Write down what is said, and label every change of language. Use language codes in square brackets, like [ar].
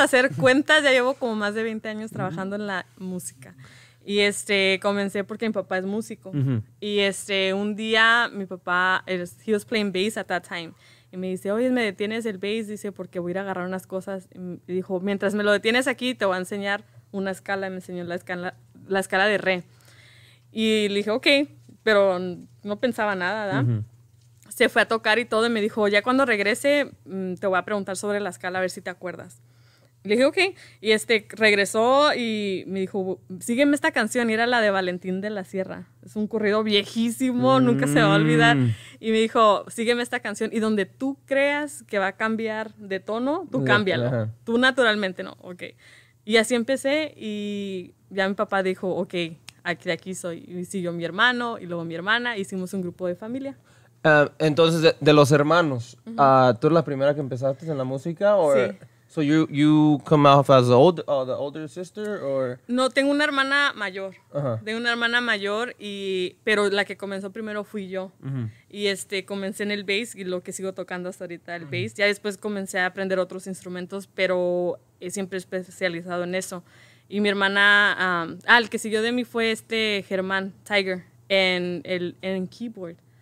[es] a hacer cuentas, ya llevo como más de 20 años trabajando en la música. Y comencé porque mi papá es músico. Y un día mi papá, [en] he was playing bass at that time. [es] Y me dice, oye, ¿me detienes el bass? Dice, porque voy a ir a agarrar unas cosas. Y dijo, mientras me lo detienes aquí, te voy a enseñar una escala. Y me enseñó la escala de re. Y le dije, ok, pero no pensaba nada, ¿verdad? Se fue a tocar y todo. Y me dijo, ya cuando regrese, te voy a preguntar sobre la escala, a ver si te acuerdas. Le dije, ok. Y regresó y me dijo, sígueme esta canción. Y era la de Valentín de la Sierra. Es un corrido viejísimo, nunca se va a olvidar. Y me dijo, sígueme esta canción. Y donde tú creas que va a cambiar de tono, tú cámbialo. Ajá. Tú naturalmente no. Ok. Y así empecé y ya mi papá dijo, ok, aquí soy. Y siguió mi hermano y luego mi hermana. Hicimos un grupo de familia. Entonces, de los hermanos, ¿tú eres la primera que empezaste en la música? Sí. [en] So you come out as the older sister, or? [es] No, tengo una hermana mayor. Ajá. Tengo una hermana mayor, pero la que comenzó primero fui yo. Y comencé en el bass y lo que sigo tocando hasta ahorita, el bass. Ya después comencé a aprender otros instrumentos, pero siempre especializado en eso. Y mi hermana, el que siguió de mí fue Germán Tiger en keyboard.